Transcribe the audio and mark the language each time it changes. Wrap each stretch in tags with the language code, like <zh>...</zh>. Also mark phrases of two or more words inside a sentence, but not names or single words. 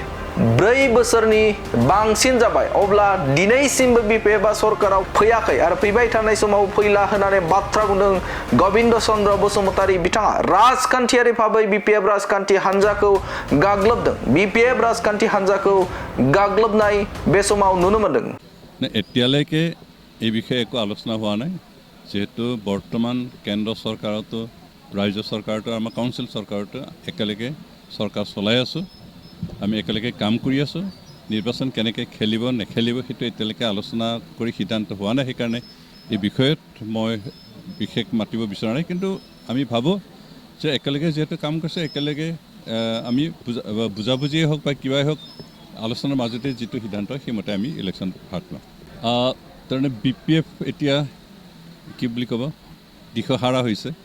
<brx>4 बोसोरनि बांसिन जाबाय अब्ला दिनैसिमबो बिपिएफआ सरकाराव फैयाखै आरो फैबाय थानाय समाव फैला होननानै बाथ्रा बुंदों गोविंद चन्द्र बसुमतारी बिथाङा राजखान्थियारि भाबै बिपिएफ राजखान्थि हानजाखौ गाग्लोबदों बिपिएफ राजखान्थि हानजाखौ गाग्लोबनाय बे समाव नुनो मोन्दों</brx> <as>এতিয়ালৈকে এই বিষয়ে একো আলোচনা হোৱা নাই যেহেতু বৰ্তমান কেন্দ্ৰ চৰকাৰতো ৰাজ্য চৰকাৰতো আমাৰ কাউন্সিল চৰকাৰতো একেলগে চৰকাৰ চলাই আছোঁ আমি একেলগে কাম কৰি আছোঁ নিৰ্বাচন কেনেকৈ খেলিব নেখেলিব সেইটো এতিয়ালৈকে আলোচনা কৰি সিদ্ধান্ত হোৱা নাই সেইকাৰণে এই বিষয়ত মই বিশেষ মাতিব বিচৰা নাই কিন্তু আমি ভাবোঁ যে একেলগে যিহেতু কাম কৰিছে একেলগে আমি বুজাবুজিয়েই হওক বা কিবাই হওক আলোচনাৰ মাজতে যিটো সিদ্ধান্ত সেইমতে আমি ইলেকশ্যন ভাগ লওঁ তাৰমানে বিপিএফ এতিয়া কি বুলি ক'ব দিশহাৰা হৈছে</as>